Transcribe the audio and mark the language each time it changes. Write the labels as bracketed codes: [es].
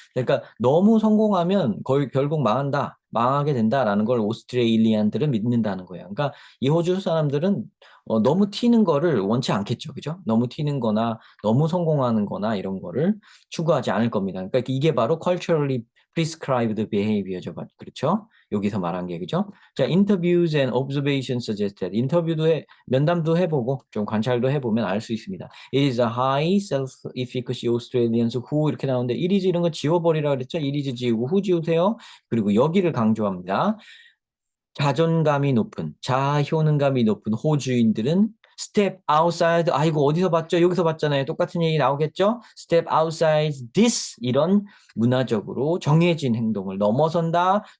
[ko] 그러니까 너무 성공하면 거의 결국 망한다. 망하게 된다라는 걸 오스트레일리안들은 믿는다는 거예요. 그러니까 이 호주 사람들은 너무 튀는 거를 원치 않겠죠. 그죠? 너무 튀는 거나 너무 성공하는 거나 이런 거를 추구하지 않을 겁니다. 그러니까 이게 바로 culturally prescribed behavior 죠. 그렇죠? 여기서 말한 게 그죠? [en] 자, interviews and observations suggested. [ko] 면담도 해보고 좀 관찰도 해보면 알 수 있습니다. [en] It is a high self-efficacy Australians who [ko] 이렇게 나오는데 [en] it is [ko] 이런 거 지워버리라 그랬죠? [en] it is [ko] 지우고 who 지우세요? 그리고 여기를 강조합니다. 자존감이 높은, 자아 효능감이 높은 호주인들은 [en] step outside, [ko] 아이고 어디서 봤죠? 여기서 봤잖아요. 똑같은 얘기 나오겠죠? [en] step outside this [ko] 이런 문화적으로 정해진 행동을 넘어선다.